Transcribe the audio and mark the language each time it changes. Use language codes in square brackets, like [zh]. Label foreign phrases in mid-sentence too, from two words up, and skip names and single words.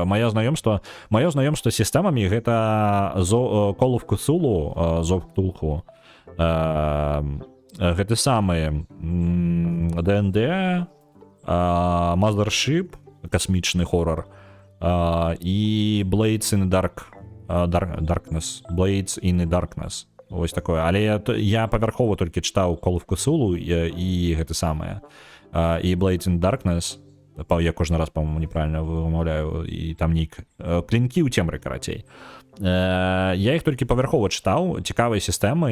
[be] Маё знаёмства з сістэмамі гэта Call of Cthulhu, Зов Ктулху, гэты самы ДНД, Mothership, касмічны хорар, і Blades in the Darkness. Blades in the Darkness. Вось такое. Але я павярхова толькі чытаў Call of Cthulhu і гэты самае. І Blades in the Darkness. Я кожны раз, [ru] па-моему, неправильно [be] вымаўляю. І там нейк... Клінкі ў цемры, карацей. Я іх толькі павярхова чытаў. Цікавыя сістэмы.